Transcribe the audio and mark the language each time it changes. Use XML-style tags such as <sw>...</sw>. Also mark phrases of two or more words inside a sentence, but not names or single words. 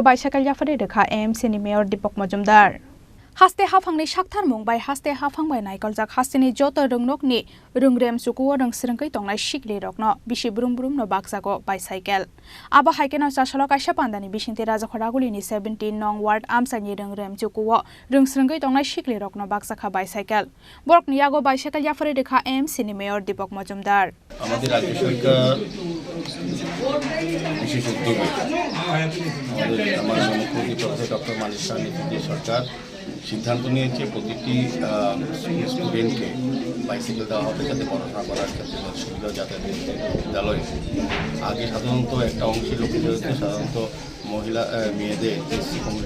<trp>bicycle jafare rekha AMC ni mayor Deepak Majumdar haste hafangni sakthar mungbai haste hafangbai naikoljak hasteni joto rengnokni rengrem jukuwa rengsrengkai tongnai sikli rokno bisi brum brum no bakjago bicycle abo haikena chasalo kaisa pandani bisingti raja khoragulini 17 nong ward amsaini rengrem jukuwa rengsrengkai tongnai sikli rokno bakjaka bicycle borokni yago bicycle jafare rekha AMC ni mayor Deepak Majumdar</trp> <bn>আমাদের রাজ্য সরকার বিশেষ উদ্যোগে আমাদের মুখ্যমন্ত্রী প্রফেসর ডক্টর মানিক সাহার নেতৃত্বে সরকার সিদ্ধান্ত নিয়েছে প্রতিটি স্টুডেন্টকে বাইসাইকেল দেওয়া হবে যাতে পড়াশোনা করার ক্ষেত্রে সুবিধা যাতায়াতের বিদ্যালয়ে আগে সাধারণত একটা অংশের লোকেদের সাধারণত মহিলা মেয়েদের</bn> <en>SC community</en>